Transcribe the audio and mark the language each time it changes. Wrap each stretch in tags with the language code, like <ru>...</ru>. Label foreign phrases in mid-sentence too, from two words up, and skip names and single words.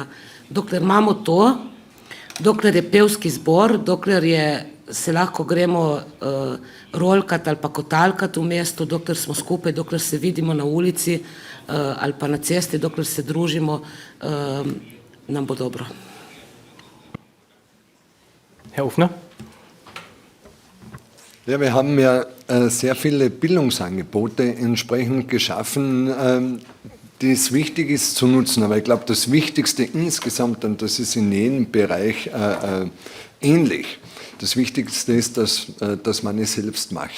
<sl>Dokler imamo to, dokler je pevski zbor, dokler se lahko gremo rolkat ali pa kotalkat v mestu, dokler smo skupaj, dokler se vidimo na ulici ali pa na cesti, dokler se družimo, nam bo dobro.</sl> <de>Herr Ofner? Ja, wir haben ja sehr viele Bildungsangebote entsprechend geschaffen, die es wichtig ist zu nutzen. Aber ich glaube, das Wichtigste insgesamt, und das ist in jedem Bereich ähnlich, das Wichtigste ist, dass man es selbst macht.</de>